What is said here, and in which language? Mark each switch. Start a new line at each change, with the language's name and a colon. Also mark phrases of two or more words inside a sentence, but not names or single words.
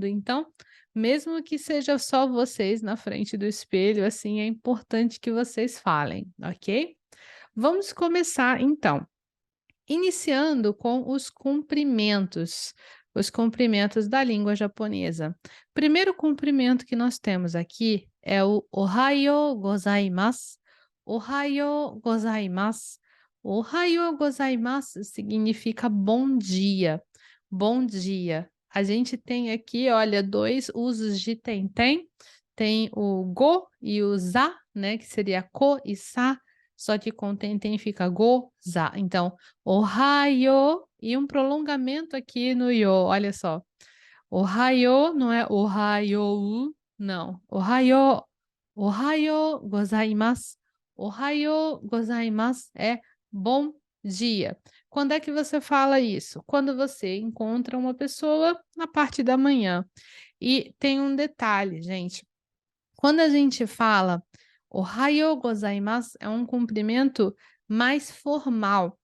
Portuguese: Então, mesmo que seja só vocês na frente do espelho, assim, é importante que vocês falem, ok? Vamos começar então, iniciando com os cumprimentos da língua japonesa. Primeiro cumprimento que nós temos aqui é o
Japanese: おはようございます. おはようございます. おはようございます
Portuguese: significa bom dia. Bom dia. A gente tem aqui, olha, dois usos de tem. Tem o go e o za, né, que seria ko e sa, só que com tem fica go, za. Então, ohayo e um prolongamento aqui no yo, olha só. Ohayo não é ohayo, não.
Japanese: おはよう、おはようございます. おはようございます
Portuguese: é bom dia. Quando é que você fala isso? Quando você encontra uma pessoa na parte da manhã. E tem um detalhe, gente. Quando a gente fala
Japanese: "おはようございます",
Portuguese: é um cumprimento mais formal.